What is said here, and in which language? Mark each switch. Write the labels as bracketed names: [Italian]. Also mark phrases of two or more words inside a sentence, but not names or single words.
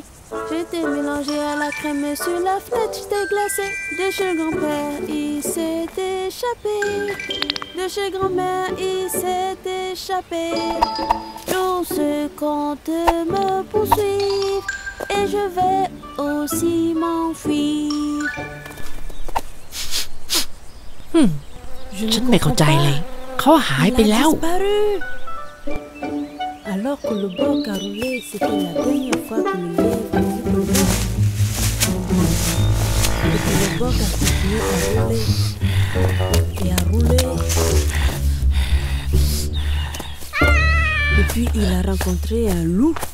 [French] J'étais mélangé à la crème sur la fenêtre, j'étais glacé. De chez grand-père, il s'est échappé. De chez grand-mère, il s'est échappé. Tous comptent me poursuivre et je vais aussi m'enfuir. [Thai] ฉันไม่เข้าใจเลย เขาหายไปแล้ว [French] Alors que le Colobok a roulé, c'était la dernière fois que le lièvre a vu Colobok. Le Colobok a continué à rouler et à rouler. Et puis il a rencontré un loup.